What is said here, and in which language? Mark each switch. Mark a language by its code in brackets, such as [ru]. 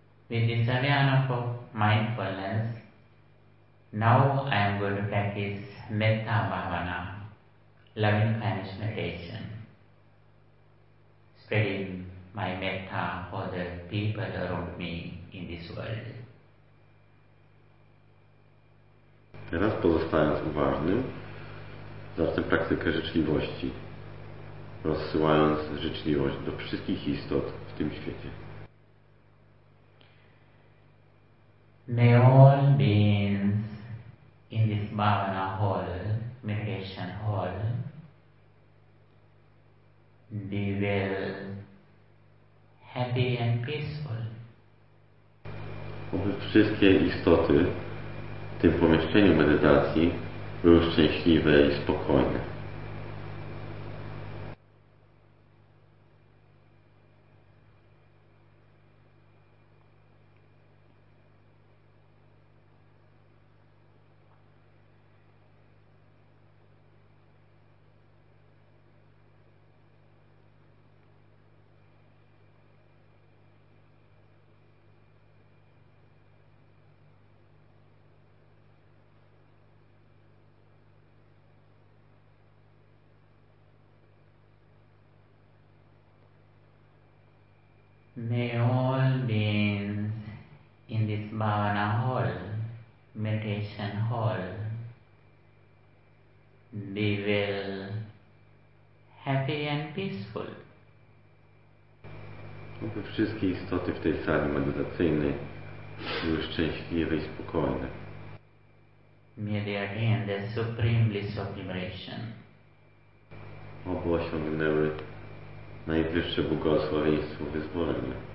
[en] With this awareness of mindfulness, now I am going to practice Metta Bhavana, loving kindness meditation, spreading my metta for the people around me in this world. [pl] Teraz pozostając uważnym, zacznę praktykę życzliwości, rozsyłając życzliwość do wszystkich istot w tym świecie. [en] May all beings in this Bhavana hall, meditation hall, be well, happy and peaceful. [pl] Oby wszystkie istoty tym pomieszczeniu medytacji było szczęśliwe i spokojne. [en] May all beings in this bhavana hall, meditation hall, be well, happy and peaceful. [pl] Oby wszystkie istoty w tej sali medytacyjnej były szczęśliwe i spokojne. [en] May they attain the supreme bliss of liberation. [pl] Oby osiągnęły najwyższe błogosławieństwo wyzwolenia.